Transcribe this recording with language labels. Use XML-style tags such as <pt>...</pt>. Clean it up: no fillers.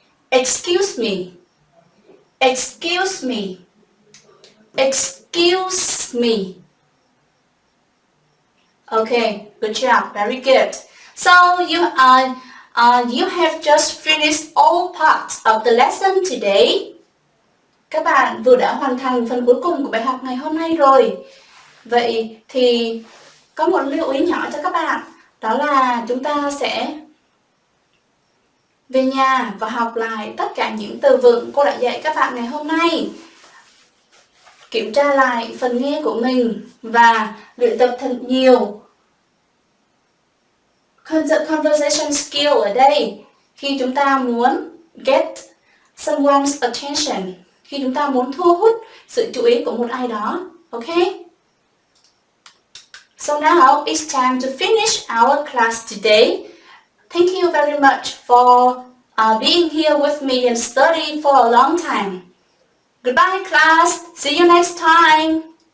<en>Excuse me. Excuse me. Excuse me. Okay, good job, very good. So you have just finished all parts of the lesson today.</en> <vi>Các bạn vừa đã hoàn thành phần cuối cùng của bài học ngày hôm nay rồi. Vậy thì có một lưu ý nhỏ cho các bạn, đó là chúng ta sẽ về nhà và học lại tất cả những từ vựng cô đã dạy các bạn ngày hôm nay. Kiểm tra lại phần nghe của mình và luyện tập thật nhiều conversation skill ở đây. Khi chúng ta muốn</vi> <en>get someone's attention,</en> <vi>khi chúng ta muốn thu hút sự chú ý của một ai đó.</vi> <en>Okay? So now it's time to finish our class today. Thank you very much for being here with me and studying for a long time. Goodbye, class. See you next time.</en>